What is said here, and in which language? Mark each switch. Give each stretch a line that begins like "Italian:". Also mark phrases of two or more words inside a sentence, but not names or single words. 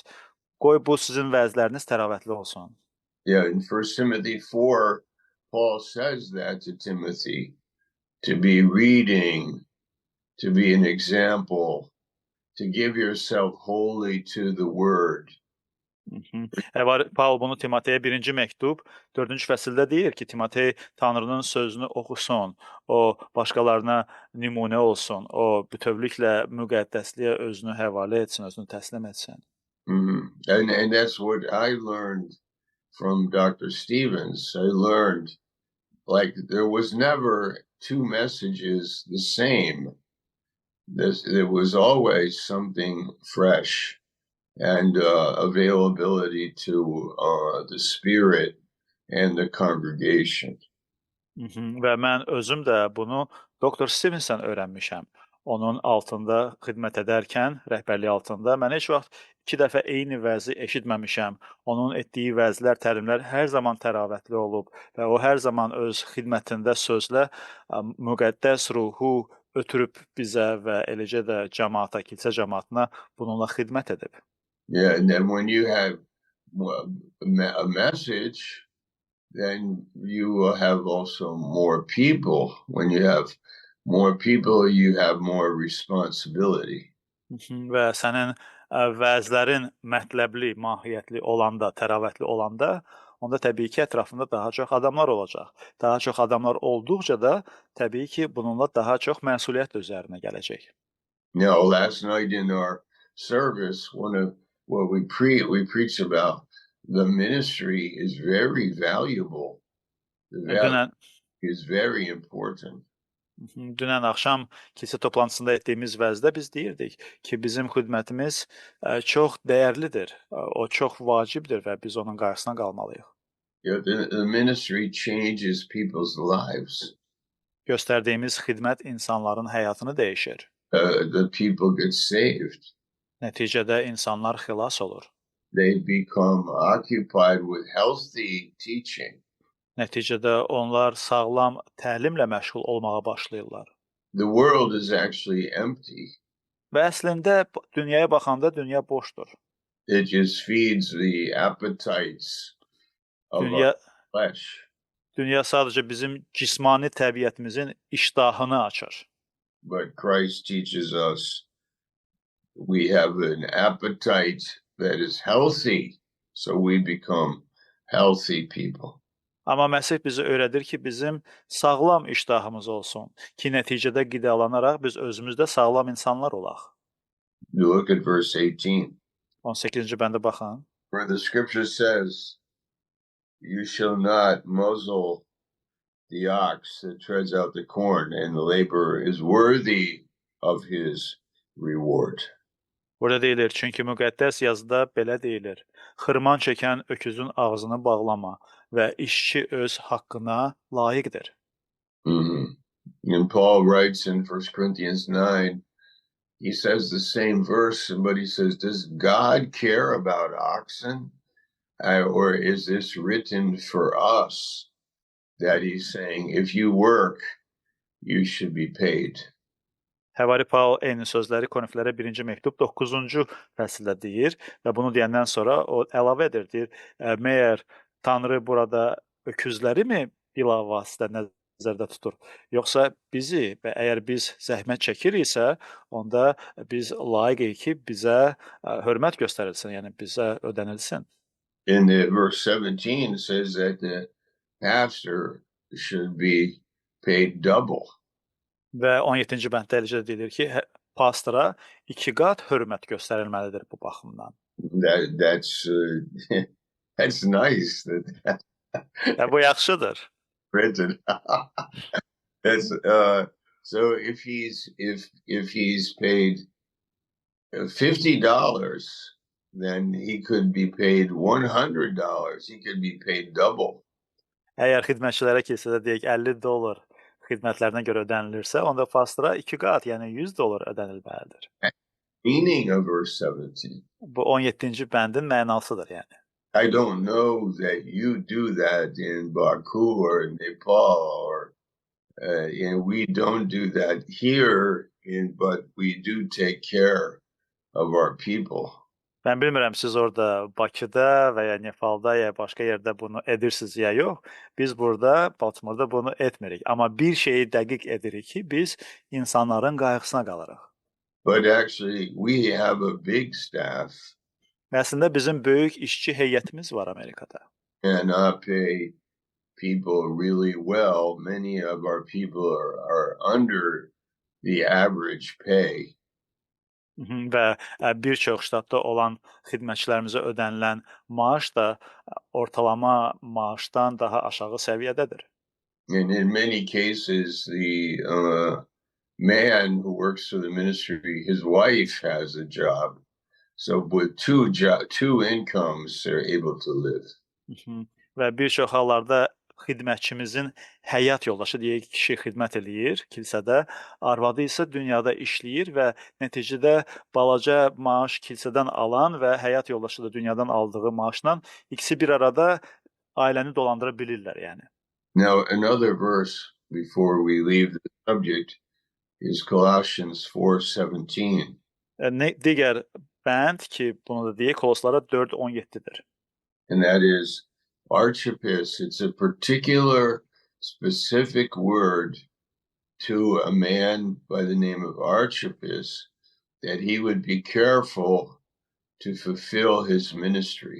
Azerbaijani: Qoy bu sizin vəzləriniz təravətli olsun.
English: Yeah, in 1 Timothy 4, Paul says that to Timothy, to be reading, to be an example, to give yourself wholly to the word.
Azerbaijani: Paul bunu Timoteyə 1-ci məktub 4-cü fəsildə deyir ki, Timotey Tanrının sözünü oxusun, o başqalarına nümunə olsun, o bütövlüklə müqəddəsliyə özünü həvalə etsin, özünü təslim etsin.
English: And that's what I learned from Dr. Stevens. I learned like there was never two messages the same. There was always something fresh and availability to the spirit and the congregation.
Azerbaijani: Və mən özüm də bunu Dr. Stevensdən öyrənmişəm. Onun altında xidmət edərkən, rəhbərliyi altında mən heç vaxt 2 dəfə eyni vəzi eşitməmişəm. Onun etdiyi vəzlər, təlimlər hər zaman təravətli olub və o hər zaman öz xidmətində sözlə müqəddəs ruhu ötürüb bizə və eləcə də cəmaata, kilsə cəmaatına bununla xidmət edib.
English: Yeah, and then when you have a message, then you will have also more people. When you have more people, you have more responsibility.
Azerbaijani: Və sənin vəzlərin mətləbli, mahiyyətli olanda, təravətli olanda, onda təbii ki, ətrafında daha çox adamlar olacaq. Daha çox adamlar olduqca da təbii ki, bununla daha çox məsuliyyət üzərinə gələcək.
English: You know, last night in our service, we preach about the ministry is very valuable. The value is very important.
Azerbaijani: Dünən axşam kilsə toplantısında etdiyimiz vəzdə biz deyirdik ki, bizim xidmətimiz çox dəyərlidir, o çox vacibdir və biz onun qarşısına qalmalıyıq.
English: The ministry changes people's lives.
Azerbaijani: Göstərdiyimiz xidmət insanların həyatını dəyişir.
English: The people get saved.
Azerbaijani: Nəticədə insanlar xilas olur.
English: They become occupied with healthy teaching.
Azerbaijani: Nəticədə onlar sağlam təlimlə məşğul olmağa başlayırlar.
English: The world is actually empty.
Azerbaijani: Və əslində dünyaya baxanda dünya boşdur.
English: It just feeds the appetites of
Azerbaijani: Dünya,
English: our flesh.
Azerbaijani: dünya sadəcə bizim cismani təbiətimizin iştahını açır.
English: But Christ teaches us we have an appetite that is healthy, so we become healthy people.
Azerbaijani: Amma Məsih bizə öyrədir ki, bizim sağlam iştahımız olsun ki, nəticədə qidalanaraq biz özümüzdə sağlam insanlar olaq.
English: You look at verse 18.
Azerbaijani: 18-ci bəndə baxın.
English: Where the scripture says, you shall not muzzle the ox that treads out the corn, and the laborer is worthy of his reward.
Azerbaijani: Burada deyilir, çünki müqəddəs yazıda belə deyilir. Xırman çəkən öküzün ağzını bağlama və işçi öz haqqına layiqdir.
English: And Paul writes in 1 Corinthians 9, he says the same verse, but he says, does God care about oxen? Or is this written for us? That he's saying, if you work, you should be paid.
Azerbaijani: Həvari Paul eyni sözləri Korinflərə 1-ci məktub 9-cu fəsildə deyir və bunu deyəndən sonra o əlavə edir, deyir, məyər Tanrı burada öküzləri mi bilavasitə nəzərdə tutur, yoxsa bizi və əgər biz zəhmət çəkiriksə, onda biz layiqik ki, bizə hörmət göstərilsin, yəni bizə ödənilsin.
English: In the verse 17 says that the pastor should be paid double.
Azerbaijani: Və 17-ci bənddə eləcə deyilir ki, pastora 2 qat hörmət göstərilməlidir bu baxımdan.
English: That's nice.
Azerbaijani: Bu yaxşıdır.
English: Printed. That's so if he's paid $50, then he could be paid $100. He could be paid double.
Azerbaijani: Əgər xidmətçilərə kilsədə deyək $50 xidmətlərinə görə ödənilirsə, onda pastora 2 qat, yəni $100 ödənilməlidir.
English: Meaning of verse 17.
Azerbaijani: Bu 17-ci bəndin mənasıdır, yəni.
English: I don't know that you do that in Baku or in Nepal, or we don't do that here, but we do take care of our people.
Azerbaijani: Mən bilmirəm, siz orada Bakıda və ya Nepalda ya başqa yerdə bunu edirsiniz ya yox. Biz burada, Baltimore'da bunu etmirik. Amma bir şeyi dəqiq edirik ki, biz insanların qayğısına qalırıq.
English: But actually, we have a big staff.
Azerbaijani: Əslində bizim böyük işçi heyətimiz var Amerikada.
English: And I pay people really well. Many of our people are under the average pay.
Azerbaijani: Və bir çox ştatda olan xidmətçilərimizə ödənilən maaş da ortalama maaşdan daha aşağı səviyyədədir.
English: And in many cases, the man who works for the ministry, his wife has a job. So with two incomes, they're able to live.
Azerbaijani: Və bir çox hallarda xidmətçimizin həyat yoldaşı, deyək, kişi xidmət eləyir kilsədə, arvadı isə dünyada işləyir və nəticədə balaca maaş kilsədən alan və həyat yoldaşı da dünyadan aldığı maaşla ikisi bir arada ailəni dolandıra bilirlər, yəni.
English: Now, another verse before we leave the subject is Colossians 4:17.
Azerbaijani: Digər bənd ki, bunu da deyək, Koloslara 4:17-dir.
English: And that is Archippus. It's a particular, specific word to a man by the name of Archippus, that he would be careful to fulfill his ministry.